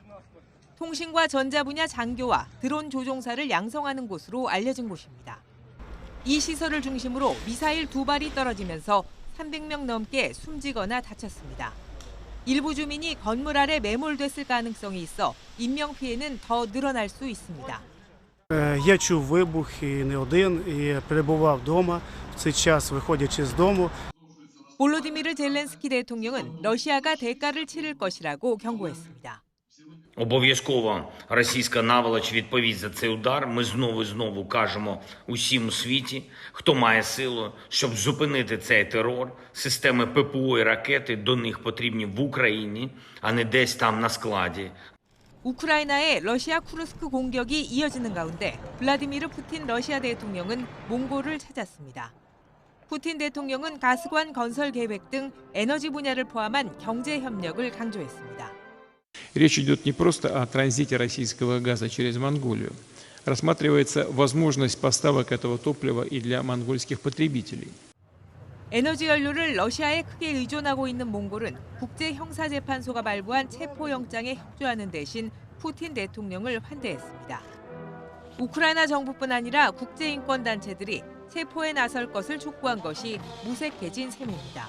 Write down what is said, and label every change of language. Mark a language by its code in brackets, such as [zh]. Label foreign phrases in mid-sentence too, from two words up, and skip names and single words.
[ko] 통신과 전자 분야 장교와 드론 조종사를 양성하는 곳으로 알려진 곳입니다. 이 시설을 중심으로 미사일 2발이 떨어지면서 300명 넘게 숨지거나 다쳤습니다. 일부 주민이 건물 아래 매몰됐을 가능성이 있어 인명피해는 더 늘어날 수 있습니다. [uk] Я чув вибух і не один, і перебував вдома. В цей час, виходячи з дому. [ko] 볼로디미르 젤렌스키 대통령은 러시아가 대가를 치를 것이라고 경고했습니다. [uk] Обов'язково російська наволоч відповість за цей удар. Ми знову і знову кажемо усім у світі, хто має силу, щоб зупинити цей терор. Системи ППО і ракети до них потрібні в Україні, а не десь там на складі. [ko] 우크라이나의 러시아 쿠르스크 공격이 이어지는 가운데 블라디미르 푸틴 러시아 대통령은 몽골을 찾았습니다. 푸틴 대통령은 가스관 건설 계획 등 에너지 분야를 포함한 경제 협력을 강조했습니다. [ru] Речь идет не просто о транзите российского газа через Монголию. Рассматривается возможность поставок этого топлива и для монгольских потребителей. [ko] 에너지 연료를 러시아에 크게 의존하고 있는 몽골은 국제형사재판소가 발부한 체포영장에 협조하는 대신 푸틴 대통령을 환대했습니다. 우크라이나 정부뿐 아니라 국제인권단체들이 체포에 나설 것을 촉구한 것이 무색해진 셈입니다.